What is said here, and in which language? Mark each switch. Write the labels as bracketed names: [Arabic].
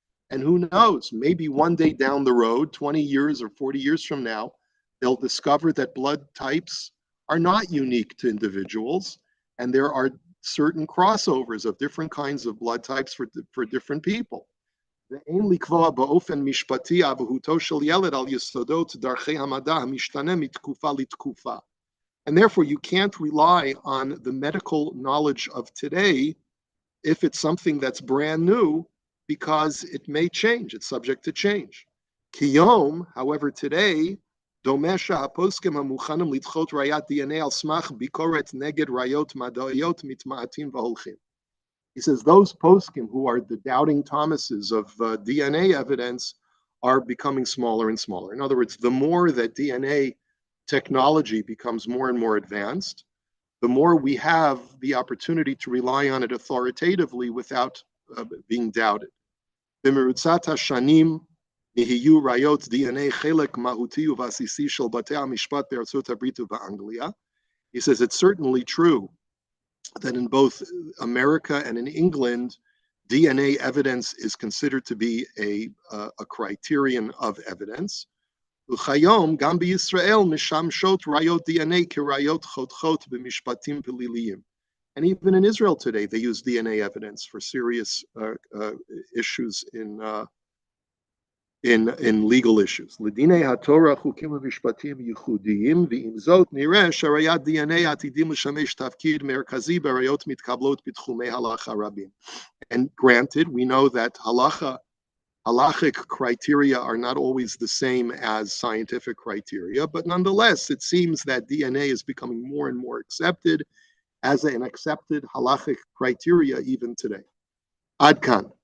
[English] And who knows, maybe one day down the road, 20 years or 40 years from now, they'll discover that blood types are not unique to individuals, and there are certain crossovers of different kinds of blood types for different people. [Hebrew] ואין לקבוע באופן משפטי אבהותו של ילד על יסודות דרכי המדע המשתנה מתקופה לתקופה. [English] And therefore, you can't rely on the medical knowledge of today if it's something that's brand new, because it may change. It's subject to change. [Hebrew] Kiyom, [English] however, today, [Hebrew] דומה הפוסקים המוכנים לדחות ראיית DNA על סמך ביקורת נגד ראיות מדעיות מתמעטים והולכים. [English] He says those poskim who are the doubting Thomases of DNA evidence are becoming smaller and smaller. In other words, the more that DNA technology becomes more and more advanced, the more we have the opportunity to rely on it authoritatively without being doubted. [Hebrew] במרוצת השנים נהיו ראיות DNA חלק מהותי ובסיסי של בתי המשפט בארצות הברית ובאנגליה. [English] He says it's certainly true that in both America and in England, DNA evidence is considered to be a criterion of evidence. [Hebrew] וכיום, גם בישראל משמשות ראיות DNA כראיות חותכות במשפטים פליליים. [English] And even in Israel today, they use DNA evidence for serious issues in legal issues. [Hebrew] לדיני התורה חוקים ומשפטים ייחודיים, ועם זאת נראה שראיית DNA עתידים לשמש תפקיד מרכזי בראיות מתקבלות בתחומי הלכה רבים. [English] And granted, we know that halachic criteria are not always the same as scientific criteria, but nonetheless, it seems that DNA is becoming more and more accepted as an accepted halachic criteria even today. Ad kan.